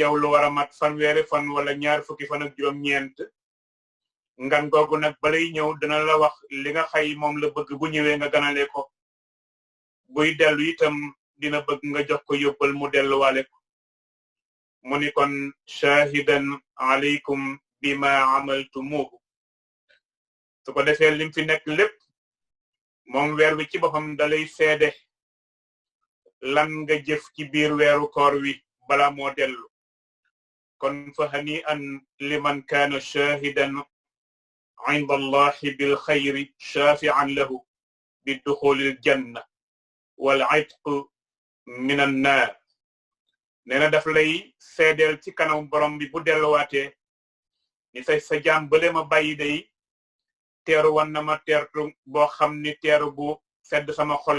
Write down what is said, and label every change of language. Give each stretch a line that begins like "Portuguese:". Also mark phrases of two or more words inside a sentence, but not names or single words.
Wolof: yow lu war a mat fanweeri fan wala ñaar fukki fan ak juróom-ñeent ngan googu nag balay ñëw dina la wax li nga xay moom la bëgg bu ñëwee nga ganale ko buy dellu itam dina bëgg nga jox ko yóbbal mu delluwaale ko mu ni kon
Arabic: شاهدا عليكم بما عملتموه
Wolof: su ko defee lim fi nekk lépp moom weer wi ci boppam dalay seede lan nga jëf ci biir weeru koor wi bala moo dellu kon
Arabic: فهنيئا لمن كان شاهدا عند الله بالخير شفيعا له بدخول الجنة والعتق من النار
Wolof: nee na daf lay seedeel ci kanam borom bi bu delluwaatee ni sa jaam bële ma bàyyi day teeru wan na ma teertu boo xam ni teeru bu sedd sama xol